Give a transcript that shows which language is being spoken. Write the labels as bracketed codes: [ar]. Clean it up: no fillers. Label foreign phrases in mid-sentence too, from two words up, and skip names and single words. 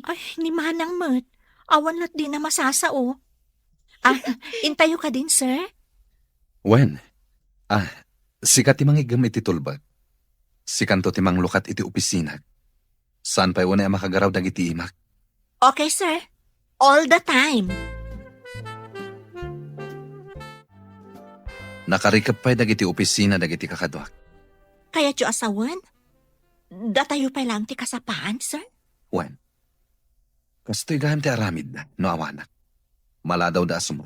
[ilo] Ay, ni manang mat. Awan na't di na masasao. Intayo ka din, Sir? Wen, sikat timang igam iti tulbag. Sikanto timang lukat iti opisina. Saan pa'y una makagaraw dagiti imak? Okay, Sir. [en] All the time. [ilo] Nakarikap pa'y dagiti opisina dagiti kakadwak. Kaya tiyo asawan? Datayo pa lang ti kasapaan, Sir? Wen, kasto'y gaham ti aramid na, no awanak. Maladaw da asumrak.